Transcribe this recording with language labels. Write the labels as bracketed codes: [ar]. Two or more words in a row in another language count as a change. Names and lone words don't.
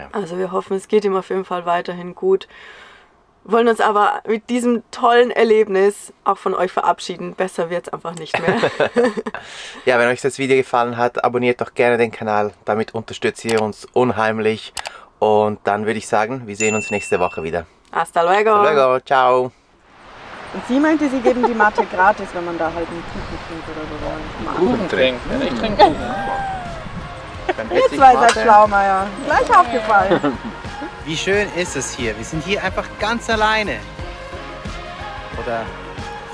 [de] Also wir hoffen, es geht ihm auf jeden Fall weiterhin gut. Wollen uns aber mit diesem tollen Erlebnis auch von euch verabschieden. Besser wird es einfach nicht mehr. Ja, wenn euch das Video gefallen hat, abonniert doch gerne den Kanal. Damit unterstützt ihr uns unheimlich. Und dann würde ich sagen, wir sehen uns nächste Woche wieder. [es] Hasta luego. Hasta luego, ciao. [de] Und sie meinte, sie geben die Matte gratis, wenn man da halt einen Kuchen trinkt oder so. Kuchen trinken. Ich trinke Kuchen. Ihr zwei seid schlau, Meier. Gleich aufgefallen. Wie schön ist es hier? Wir sind hier einfach ganz alleine. Oder fast.